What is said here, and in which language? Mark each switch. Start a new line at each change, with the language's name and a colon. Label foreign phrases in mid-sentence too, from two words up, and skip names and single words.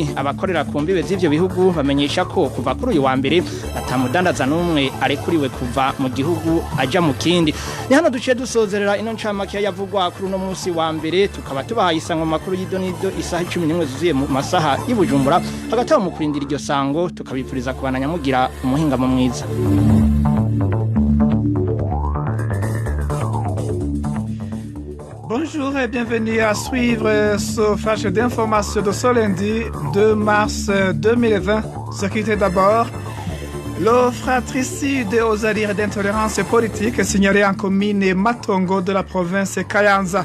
Rundi: Abakorera ku mbibe z'ivyo bihugu bamenyesha ko kuva kuri uyu wa mbere atamudandaza n'umwe arekuriwe kuva mu gihugu aja mu kindi. Ni hano duciye dusozerera ino ncamake yavugwa kuri uno munsi wa mbere tukaba tubahaye isango makuru y'idonido isaha 11 zuzuye mu masaha y'Ibujumbura hagati mu kurindira iryo sango tukabipfuriza kubananya mugira umuhingamo mwiza.
French: Bonjour et bienvenue à suivre ce flash d'information de ce lundi 2 mars 2020. Ce qui était d'abord le fratricide aux alliés d'intolérance politique signalé en commune Matongo de la province Kayanza.